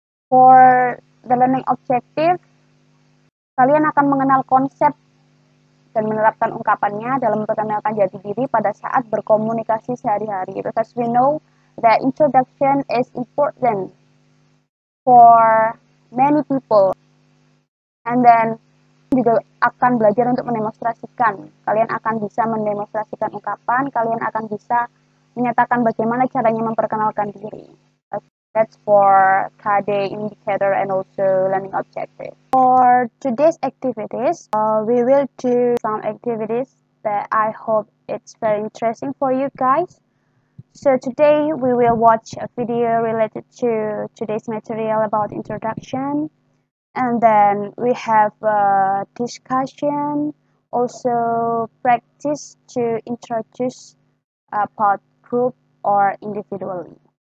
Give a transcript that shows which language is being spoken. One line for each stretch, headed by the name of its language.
English: For the learning objective,
Indonesian: kalian akan mengenal konsep dan menerapkan ungkapannya dalam memperkenalkan jati diri pada saat berkomunikasi sehari-hari.
English: Because we know that introduction is important for many people. And then
Indonesian: juga akan belajar untuk mendemonstrasikan. Kalian akan bisa mendemonstrasikan ungkapan, kalian akan bisa menyatakan bagaimana caranya memperkenalkan diri.
English: That's for KD indicator and also learning objective. For today's activities, we will do some activities that I hope it's very interesting for you guys. So today we will watch a video related to today's material about introduction, and then we have a discussion, also practice to introduce about group or individually.